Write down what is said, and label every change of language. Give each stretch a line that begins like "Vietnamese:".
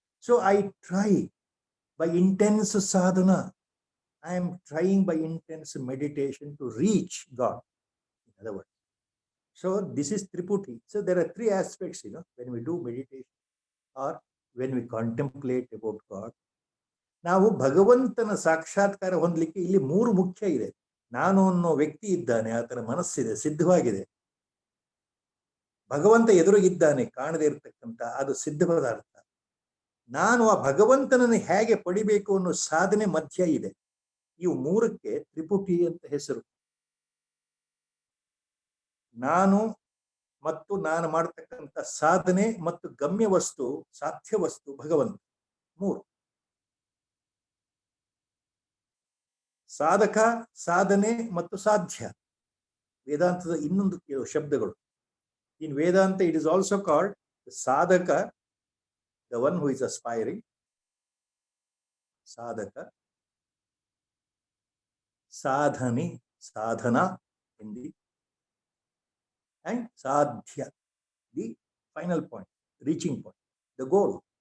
English: So I try by intense sadhana. I am trying by intense meditation to reach God. In other words, So this is Triputi. So there are three aspects, when we do meditation or when we contemplate about God.
Kannada: ನಾವು ಭಗವಂತನ ಸಾಕ್ಷಾತ್ಕಾರ ಹೊಂದಲಿಕ್ಕೆ ಇಲ್ಲಿ ಮೂರು ಮುಖ್ಯ ಇದೆ. ನಾನು ಅನ್ನೋ ವ್ಯಕ್ತಿ ಇದ್ದಾನೆ, ಆತನ ಮನಸ್ಸಿದೆ, ಸಿದ್ಧವಾಗಿದೆ. ಭಗವಂತ ಎದುರಿಗಿದ್ದಾನೆ, ಕಾಣದೇ ಇರತಕ್ಕಂಥ, ಅದು ಸಿದ್ಧ ಪದಾರ್ಥ. ನಾನು ಆ ಭಗವಂತನನ್ನು ಹೇಗೆ ಪಡಿಬೇಕು ಅನ್ನೋ ಸಾಧನೆ ಮಧ್ಯ ಇದೆ. ಇವು ಮೂರಕ್ಕೆ ತ್ರಿಪುಟಿ ಅಂತ ಹೆಸರು. ನಾನು ಮತ್ತು ನಾನು ಮಾಡತಕ್ಕಂಥ ಸಾಧನೆ ಮತ್ತು ಗಮ್ಯ ವಸ್ತು, ಸಾಧ್ಯ ವಸ್ತು ಭಗವಂತ. ಮೂರು. ಸಾಧಕ, ಸಾಧನೆ ಮತ್ತು ಸಾಧ್ಯ ವೇದಾಂತದ ಇನ್ನೊಂದು ಶಬ್ದಗಳು.
English: In Vedanta it is also called sadhaka, the one who is aspiring, sadhaka, sadhani, sadhana in the, and sadhya, the final point, reaching point, the goal.